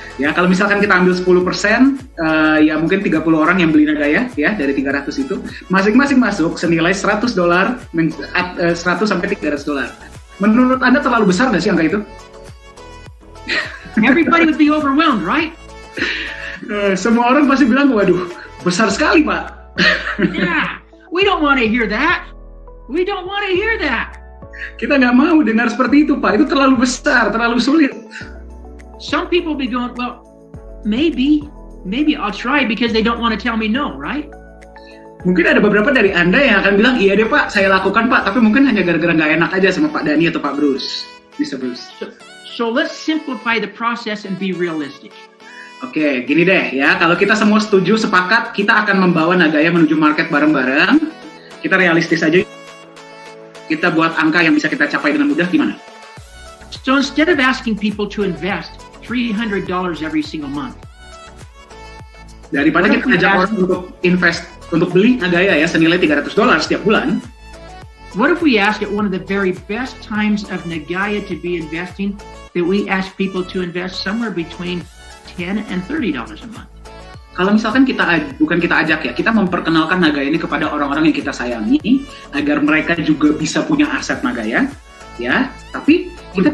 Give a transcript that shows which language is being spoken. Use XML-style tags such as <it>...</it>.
<id>Ya, kalau misalkan kita ambil 10%, ya mungkin 30 orang yang beli Nagaya ya dari 300 itu. Masing-masing masuk senilai $100, 100 sampai $300. Menurut Anda terlalu besar nggak sih angka itu?</id> <en>Everybody would be overwhelmed, right?</en> <id>Semua orang pasti bilang, waduh, besar sekali, Pak.</id> <en>Yeah, we don't want to hear that. We don't want to hear that.</en> <id>Kita nggak mau dengar seperti itu, Pak. Itu terlalu besar, terlalu sulit.</id> <en>Some people be going, well, maybe I'll try because they don't want to tell me no, right?</en> <id>Mungkin ada beberapa dari Anda yang akan bilang, iya deh Pak, saya lakukan Pak, tapi mungkin hanya gara-gara nggak enak aja sama Pak Dani atau Pak Bruce.</id> <en>Mr. Bruce. So let's simplify the process and be realistic.</en> <id>Oke, gini deh ya, kalau kita semua setuju, sepakat, kita akan membawa Nagaya menuju market bareng-bareng. Kita realistis aja. Kita buat angka yang bisa kita capai dengan mudah, gimana?</id> <en>So instead of asking people to invest $300 every single month,</en> <id>daripada kita ajak orang untuk invest, untuk beli Nagaya ya senilai $300 setiap bulan,</id> <en>What if we ask at one of the very best times of Nagaya to be investing, that we ask people to invest somewhere between $10 and $30 a month?</en> <id>Kalau misalkan bukan kita ajak ya, kita memperkenalkan Nagaya ini kepada orang-orang yang kita sayangi, agar mereka juga bisa punya aset Nagaya, ya. Tapi kita</id>